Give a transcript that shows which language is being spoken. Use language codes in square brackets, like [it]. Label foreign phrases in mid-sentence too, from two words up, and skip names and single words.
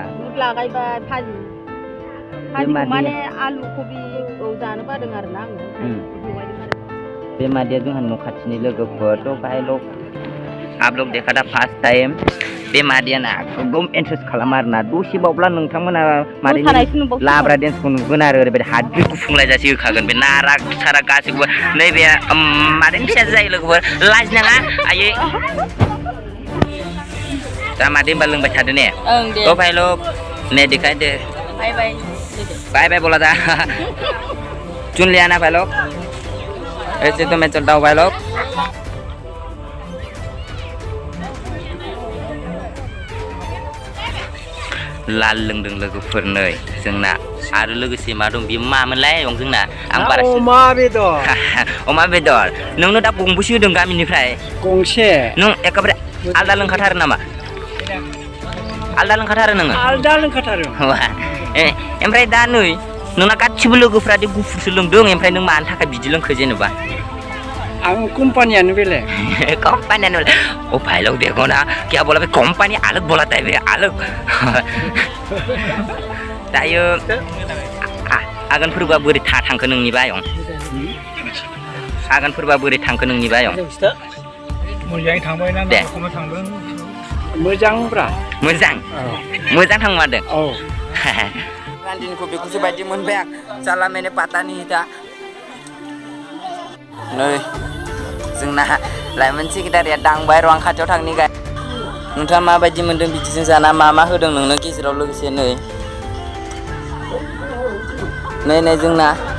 [brx] लागायबाय भाजि माने आलु कबि जानो बादों आरोना आङो बे मादैया जोंहा न' खाथिनि लोगोफोर थ' [hi] बाहाय लोग आप लोग देखा था [en] first time [brx] बे मादैया ना एकदम इन्ट्रेस्ट खालामो आरोना दसे बावब्ला नोंथांमोना मादैनि लाब्रा डेन्सखौ नुगोन आरो ओरैबायदि हाद्रि गुफुंलायजासे होखागोन बे नारा सारा गासैखौबो नैबे मादैनि फिसाजो जायो लोगोफोर लाजिनाङा आयै दा मादै होनबा लोंबाय थादो [hi] ने थ' भाई लोग ने दिखाई दे [en] bye bye [hi] बोला था चुन लिया ना भाई लोग ऐसे तो मैं चलता हूँ भाई लोग [brx] लाल लोंदों लोगोफोर नै जोंना आरो लोगोसे मा दं बियो मामोनलाय जोंना आं बारा अमा बेदर नोंनो दा गंबेसे होदों गामिनिफ्राय गंसे नों एखेबारे आलदा लोंखाथारो नामा आलदा लोंखाथारो नोङो आलदा लोंखाथारो ओमफ्राय दा नै नोंना गासिबो लोगोफ्रा दि गुफुरसो लोंदों ओमफ्राय नों मानि थाखाय बिदि लोंखो जेनेबा आं कंपनीयानो बेले कंपनीयानो [hi] ओ भाई लोग देखो ना क्या बोला बे कंपनी अलग बोलाता है [brx] बे अलग दायो आगान फोरबोआ बोरै थांखो नोंनि बायं आगान फोरबोआ बोरै थांखो नोंनि बायं मोजाङै थांबाय ना नाखौनो थांदों मोजांब्रा मोजां थांमारदों औ गान्दिनिखौ बेखौसो बायदि मोनबाय आं साला मेने पातानि हिटा नै जोंना लाइमोन सेक्रेटारिया दांबाय र' आं खाथियाव थांनि गाय नोंथाङा माबायदि मोनदों बिदिजों जाना मा होदों नोंनो गेजेराव लोगोसे नै जोंना